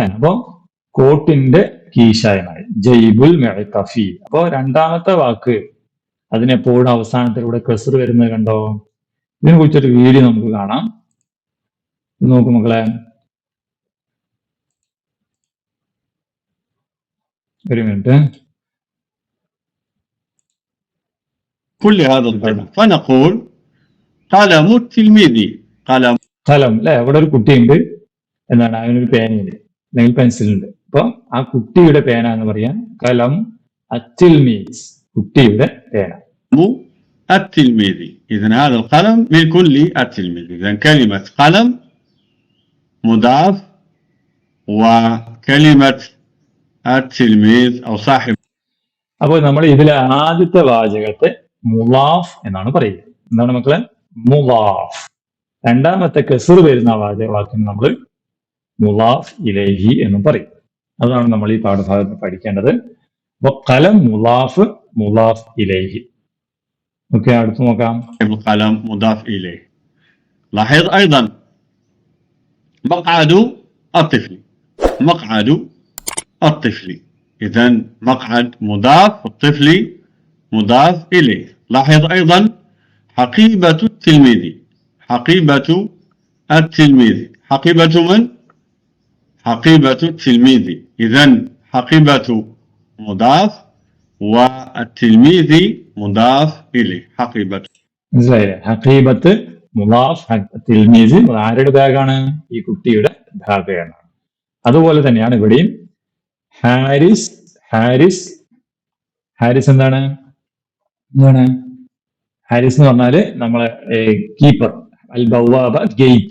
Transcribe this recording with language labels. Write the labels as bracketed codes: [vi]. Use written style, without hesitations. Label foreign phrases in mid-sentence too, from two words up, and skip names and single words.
[ml] അപ്പൊ കോട്ടിന്റെ കീശായമായി [ar] جيب المعطف. [ml] അപ്പൊ രണ്ടാമത്തെ വാക്ക് അതിനെപ്പോഴും അവസാനത്തിലൂടെ കസ്ർ വരുന്നത് കണ്ടോ? ഇതിനെ കുറിച്ചൊരു വീഡിയോ നമുക്ക് കാണാം. നോക്കൂ മക്കളെ, ഒരു മിനിറ്റ്. [ar] كل هذا الضرب فنقول قلم التلميذ. قلم [ml] അല്ലെ. അവിടെ ഒരു കുട്ടിയുണ്ട്, എന്താണ്, അതിനൊരു പേനയുണ്ട് അല്ലെങ്കിൽ പെൻസിലുണ്ട്. അപ്പൊ ആ കുട്ടിയുടെ പേന എന്ന് പറയാൻ [ar] قلم التلميذ, [ml] കുട്ടിയുടെ പേന. [ar] التلميذ. إذن هذا القلم ملك للتلميذ. إذن كلمة قلم مضاف وكلمة التلميذ أو صاحب. [ml] അപ്പോൾ നമ്മൾ ഇതിലെ ആദ്യത്തെ വാചകത്തെ മുളാഫ് എന്നാണ് പറയുക. എന്താണ് മക്കളെ? മുളാഫ്. രണ്ടാമത്തെ കസ്ർ വരുന്ന വാക്കിന് നമ്മൾ [ar] مضاف إليه [ml] എന്നും പറയും. അതാണ് നമ്മൾ ഈ പാഠഭാഗത്ത് പഠിക്കേണ്ടത്. [ar] അപ്പൊ قلم مضاف، مضاف إليه. [ml] ഓക്കെ, അടുത്ത് നോക്കാം. [ar] القلم مضاف إليه. لاحظ أيضا مقعد الطفل، مقعد الطفل. إذن مقعد مضاف، الطفل مضاف إليه. لاحظ أيضا حقيبة التلميذ، حقيبة التلميذ. حقيبة من؟ حقيبة التلميذ. إذن حقيبة مضاف والتلميذ مضاف إليه. حقيبة. [ml] മനസ്സിലായില്ലേ? [ar] حقيبة مضاف, [ml] തിൽമീസ് ആരുടെ ബാഗാണ്? ഈ കുട്ടിയുടെ ബാഗാണ്. അതുപോലെ തന്നെയാണ് ഇവിടെയും ഹാരിസ് ഹാരിസ് ഹാരിസ് എന്താണ് ഹാരിസ് എന്ന് പറഞ്ഞാല് നമ്മളെ കീപ്പർ, [ar] البوابة [ml] ഗേറ്റ്.